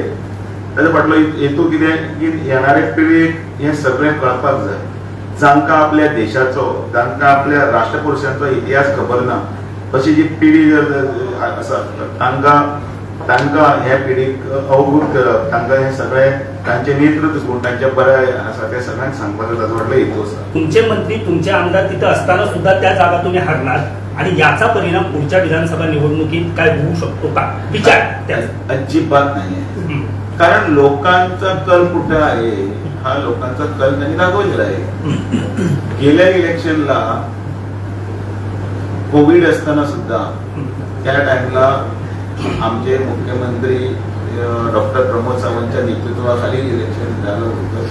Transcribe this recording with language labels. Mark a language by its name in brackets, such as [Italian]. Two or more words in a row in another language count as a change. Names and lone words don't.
[Konkani] ताचे फाटलो हेतू कितें की येणाऱ्या पिळगेक हें सगळें कळपाक जाय जांकां आपल्या देशाचो जांकां आपल्या राष्ट्रपुरुशांचो इतिहास खबर ना अशी जी पिढी जर आसा तांकां ह्या पिढीक अवगत करप तांकां हे सगळें तांचे नेतृत्व गुण तांचे बरें आसा ते सगळ्यांक सांगपाचो ताचो व्हडलो हेतू आसा. [Marathi] तुमचे मंत्री तुमचे आमदार तिथे असताना सुद्धा त्या जागा तुम्ही हरणार आणि याचा परिणाम पुढच्या विधानसभा निवडणुकीत काय होऊ शकतो का विचार त्याचा. अजिबात नाही. कारण लोकांचा कल कुठे आहे हा लोकांचा कल त्यांनी दाखवलेला आहे. गेल्या इलेक्शनला कोविड असताना सुद्धा त्या टाइमला आमचे मुख्यमंत्री डॉक्टर प्रमोद सावंतच्या नेतृत्वाखाली इलेक्शन झालं होतं.